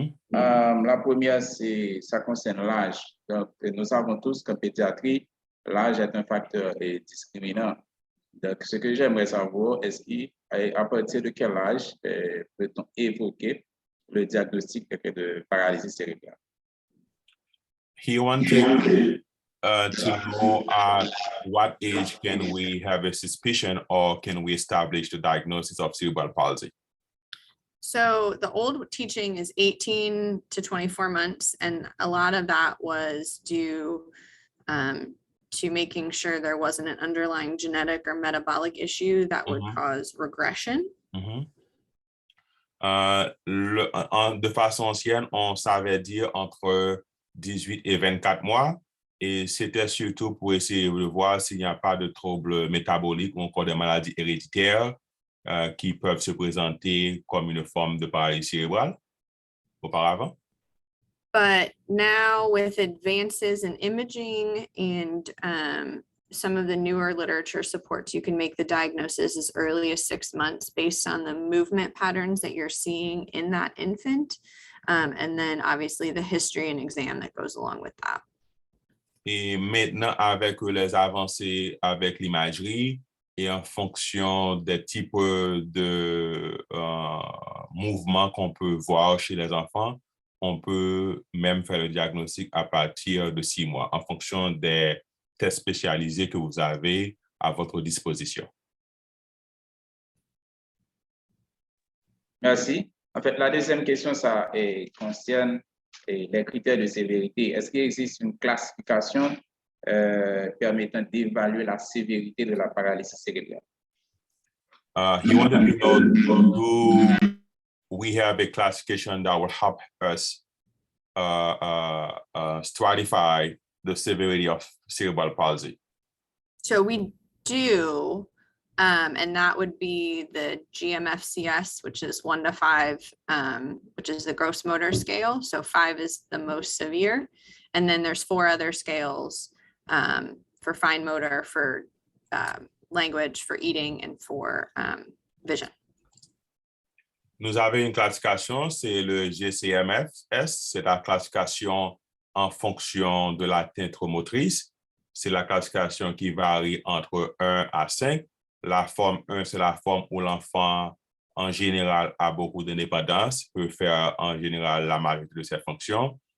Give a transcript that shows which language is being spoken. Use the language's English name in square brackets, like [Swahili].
[French] La première, ça concerne l'âge. Donc, nous savons tous qu'en pédiatrie, l'âge est un facteur discriminant. Donc, ce que j'aimerais savoir, est-ce qu'à partir de quel âge peut-on évoquer le diagnostic de paralysie cérébrale? [English] He wanted to know at what age can we have a suspicion or can we establish the diagnosis of cerebral palsy? So the old teaching is 18 to 24 months, and a lot of that was due to making sure there wasn't an underlying genetic or metabolic issue that would cause regression. [French] De façon ancienne, on savait dire entre 18 et 24 mois, et c'était surtout pour essayer de voir s'il n'y a pas de troubles métaboliques ou encore des maladies héréditaires qui peuvent se présenter comme une forme de paralysie cérébrale auparavant. [English] But now with advances in imaging and some of the newer literature supports, you can make the diagnosis as early as 6 months based on the movement patterns that you're seeing in that infant. And then obviously the history and exam that goes along with that. [French] Et maintenant, avec les avancées avec l'imagerie et en fonction des types de mouvements qu'on peut voir chez les enfants, on peut même faire le diagnostic à partir de 6 mois en fonction des tests spécialisés que vous avez à votre disposition. Merci. En fait, la deuxième question, ça concerne les critères de sévérité. Est-ce qu'il existe une classification permettant d'évaluer la sévérité de la paralysie cérébrale? [English] He wanted to know, do we have a classification that will help us stratify the severity of cerebral palsy? So we do, and that would be the GMFCS, which is 1 to 5, which is the gross motor scale. So 5 is the most severe. And then there's 4 other scales for fine motor, for language, for eating, and for vision. [French] Nous avons une classification, c'est le GCMFS, c'est la classification en fonction de l'atteinte motrice. C'est la classification qui varie entre 1 à 5. La forme 1, c'est la forme où l'enfant, en général, a beaucoup d'indépendance, peut faire en général la majorité de ses fonctions.